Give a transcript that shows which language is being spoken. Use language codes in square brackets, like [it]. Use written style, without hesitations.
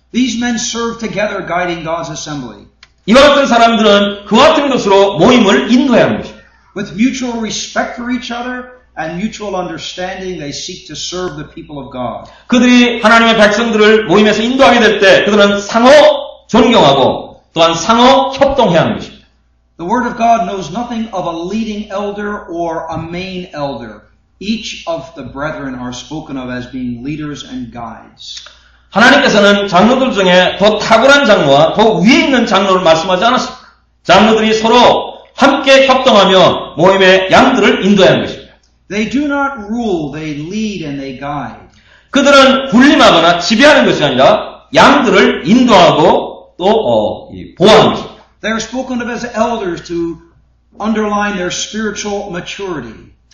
[en] These men serve together guiding God's assembly. [ko] 이와 같은 사람들은 그와 같은 것으로 모임을 인도해야 하는 것입니다. [en] With mutual respect for each other and mutual understanding, they seek to serve the people of God. [ko] 그들이 하나님의 백성들을 모임에서 인도하게 될 때 그들은 상호 존경하고 또한 상호 협동해야 하는 것입니다. [en] The Word of God knows nothing of a leading elder or a main elder. Each of the brethren are spoken of as being leaders and guides. [ko] 하나님께서는 장로들 중에 더 탁월한 장로와 더 위에 있는 장로를 말씀하지 않았습니다. 장로들이 서로 함께 협동하며 모임의 양들을 인도해야 하는 것입니다. [en] They do not rule, they lead and they guide. [ko] 그들은 군림하거나 지배하는 것이 아니라 양들을 인도하고 또 보호하는 것입니다. [en] They are spoken of as elders to underline their spiritual maturity.